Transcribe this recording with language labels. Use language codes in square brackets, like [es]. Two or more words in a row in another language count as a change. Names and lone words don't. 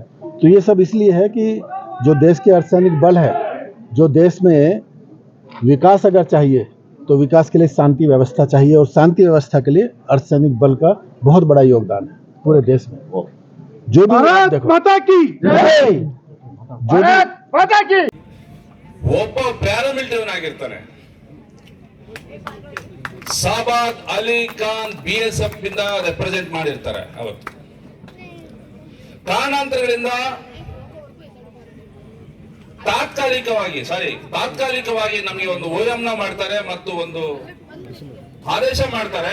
[hi] तो ये सब इसलिए है कि जो देश के अर्धसैनिक बल है, जो देश में विकास अगर चाहिए तो विकास के लिए शांति व्यवस्था चाहिए, और शांति व्यवस्था के लिए अर्धसैनिक बल का बहुत बड़ा योगदान है पूरे देश में। जो भी भारत माता की जय, भारत माता की। [kn] ಒಬ್ಬ ಪ್ಯಾರಾಮಿಲಿಟರಿ ಆಗಿರ್ತಾನೆ, ಸಾಬಾದ್ ಅಲಿ ಖಾನ್ BSF ಇಂದ ರೆಪ್ರೆಸೆಂಟ್ ಮಾಡಿರ್ತಾರೆ. ಅವತ್ತು ಕಾರಣಾಂತರಗಳಿಂದ ತಾತ್ಕಾಲಿಕವಾಗಿ ನಮಗೆ ಒಂದು ಓಯಂನ ಮಾಡ್ತಾರೆ ಮತ್ತು ಒಂದು ಆದೇಶ ಮಾಡ್ತಾರೆ.